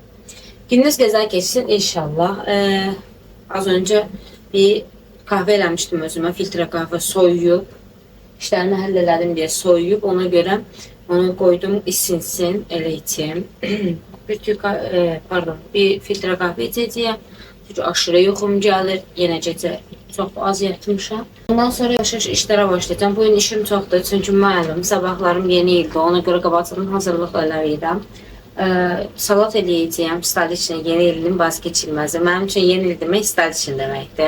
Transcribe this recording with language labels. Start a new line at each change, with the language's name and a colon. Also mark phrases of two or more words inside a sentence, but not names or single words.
Turkish: Gününüz güzel geçsin inşallah. Az önce bir kahve eləmişdim özüme. Filtre kahve soyuyup, işlerimi hallederdim diye soyuyup ona göre onu koydum isinsin.
Azerbaijani: Elə içeyim.
Turkish: Bir filtre kahve içeceğim.
Azerbaijani: Çünkü aşırı yuxum gəlir. Yenə gecə çox az yatmışam. Ondan sonra yavaş-yavaş işlərə başlayacağım. Bu gün işim çoxdur. Çünki müəllim, sabahlarım yeni ildir. Ona görə qabaqcadan hazırlıq eləyirəm. Salat eləyəcəyəm. Staliçin yeni ilin vazgeçilməzi. Mənim üçün yeni il demək staliçin deməkdir.